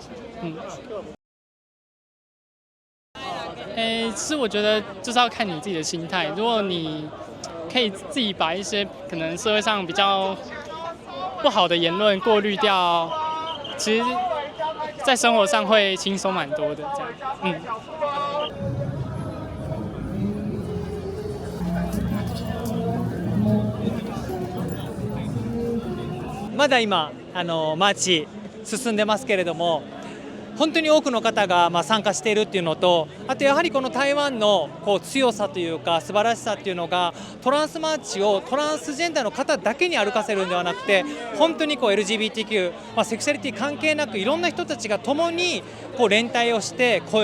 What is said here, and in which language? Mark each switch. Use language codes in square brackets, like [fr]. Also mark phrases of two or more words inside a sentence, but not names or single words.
[zh] 其实我觉得就是要看你自己的心态。如果你可以自己把一些可能社会上比较不好的言论过滤掉，其实，在生活上会轻松蛮多的。这样， [ja] まだ今マーチ進んでますけれども、本当に多くの方が参加しているっていうのと、あとやはりこの台湾の強さというか素晴らしさっていうのが、トランスマーチをトランスジェンダーの方だけに歩かせるんではなくて、本当にLGBTQ、セクシャリティ関係なくいろんな人たちが共に連帯をして声